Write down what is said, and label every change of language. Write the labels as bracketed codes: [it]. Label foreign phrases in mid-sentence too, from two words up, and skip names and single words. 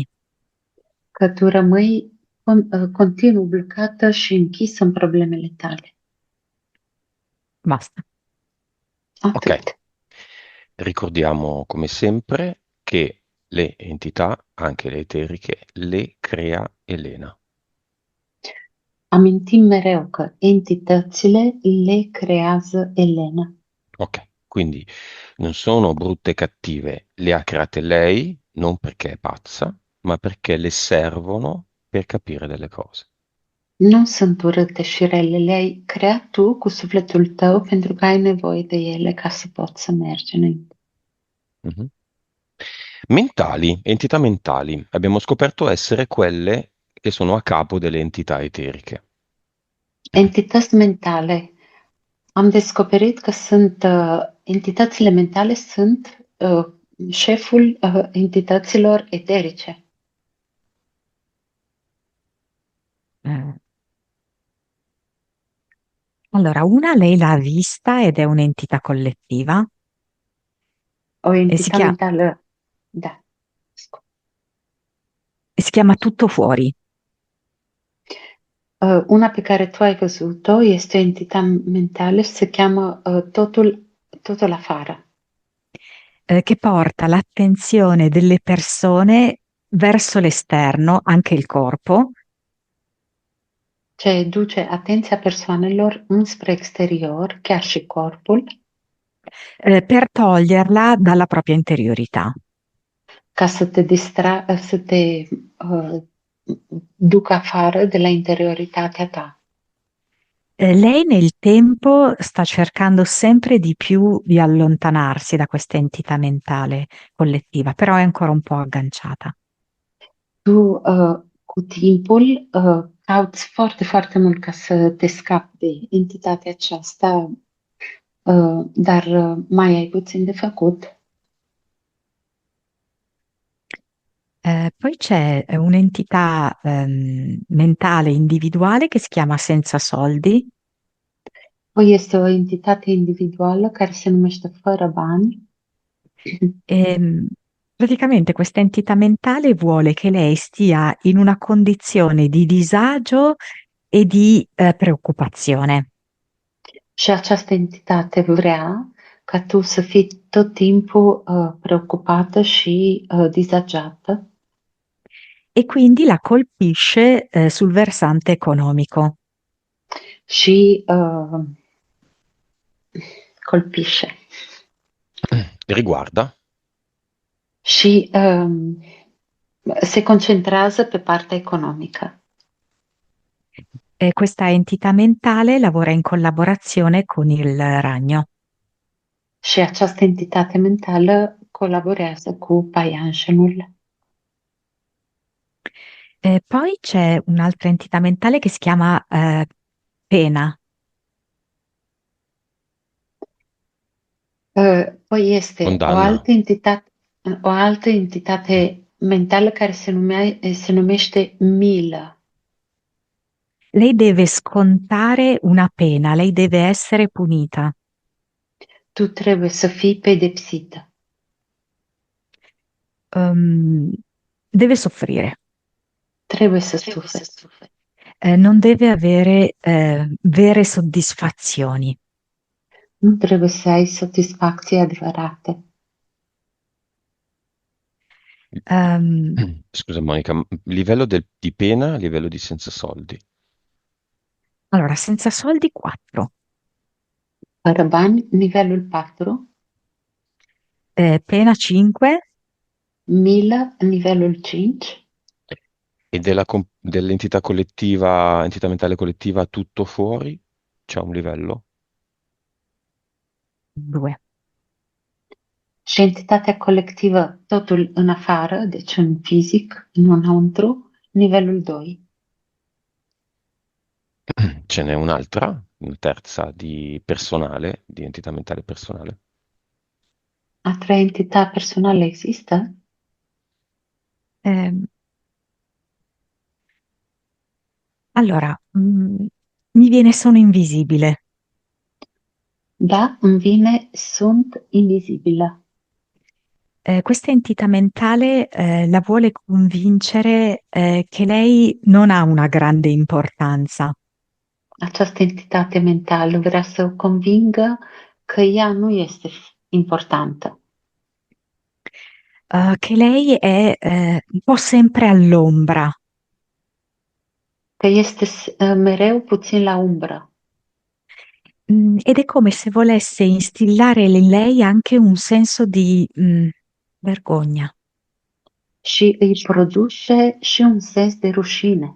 [ro] că tu rămâi continuu blocată și închisă în problemele tale. [it] Basta. Ok, [ro] Atât. [it] ricordiamo come sempre che le entità, anche le eteriche, le crea Elena. [ro] Amintim mereu că entitățile le creează Elena. [it] Ok, quindi non sono brutte e cattive, le ha create lei, non perché è pazza, ma perché le servono per capire delle cose. [ro] Nu sunt urâte și rele, le-ai creat tu cu sufletul tău pentru că ai nevoie de ele ca să poți să mergi înainte. Mhm. [it] Mentali, entità mentali, abbiamo scoperto essere quelle che sono a capo delle entità eteriche. [ro] Entități mentale. Am descoperit că sunt entitățile mentale sunt șeful entităților eterice. [it] Eh, Allora, una lei l'ha vista ed è un'entità collettiva [ro] O [it] e si [ro] entitate [it] chiama, [ro] mentală, da. [it] si chiama Tutto Fuori. [ro] Una pe care tu ai văzut-o este o entitate mentală și se cheamă totul afară. [it] Che porta l'attenzione delle persone verso l'esterno, anche il corpo, [ro] Ce duce atenția persoanelor înspre exterior, chiar și corpul, [it] per toglierla dalla propria interiorità. [ro] ca să te ducă afară de la interioritatea ta. [it] Lei nel tempo sta cercando sempre di più di allontanarsi da questa entità mentale collettiva, però è ancora un po' agganciata. [ro] Tu, cu timpul, cauți foarte, foarte mult ca să te scapi de entitatea aceasta, dar mai ai puțin de făcut. [it] Poi c'è un'entità mentale individuale che si chiama Senza Soldi. [ro] Păi este o entitate individuală care se numește Fără bani. [it] E, praticamente questa entità mentale vuole che lei stia in una condizione di disagio e di preoccupazione. [ro] Și această entitate vrea ca tu să fii tot timpul preoccupată și disagiată [it] E quindi la colpisce sul versante economico. [ro] și colpisce. [it] Riguarda [ro] Și se concentrează pe partea economică. [it] Questa entità mentale lavora in collaborazione con il ragno. [ro] Și această entitate mentală colaborează cu paianjenul. [it] Poi c'è un'altra entità mentale che si chiama Pena. [ro] Poi este [it] condanna. [ro] O altă entitate mentală care se numește milă. [it] Lei deve scontare una pena, lei deve essere punita. [ro] Tu trebuie să fii pedepsită. [it] Ehm, Deve soffrire. [ro] Trebuie să suferi. [it] Non deve avere vere soddisfazioni. [ro] Nu trebuie să ai satisfacții adevărate. Ehm, [it] Scusa Monica, livello di pena, livello di senza soldi. allora, senza soldi 4, [ro] Fără bani, nivelul 4, [it] pena 5, [ro] milă, nivelul 5 [it] E dell'entità collettiva, entità mentale collettiva, tutto fuori? C'è un livello? 2. [ro] Și entitatea colectivă, totul în afară, deci în fizic, în înăuntru, nivelul 2. [it] Ce n'è un'altra, una terza di personale, di entità mentale personale. [ro] A treia entitate personală există? [it] Ehm, allora, mi viene sono invisibile. [ro] Da, îmi vine, sunt invizibilă. [it] Questa entità mentale, la vuole convincere, che lei non ha una grande importanza, [ro] Această entitate mentală vrea să o convingă că ea nu este importantă, [it] che lei è, un po' sempre all'ombra. [ro] că este mereu puțin la umbră [it] Ed è come se volesse instillare in lei anche un senso di, vergogna. [ro] și îi produce și un sens de rușine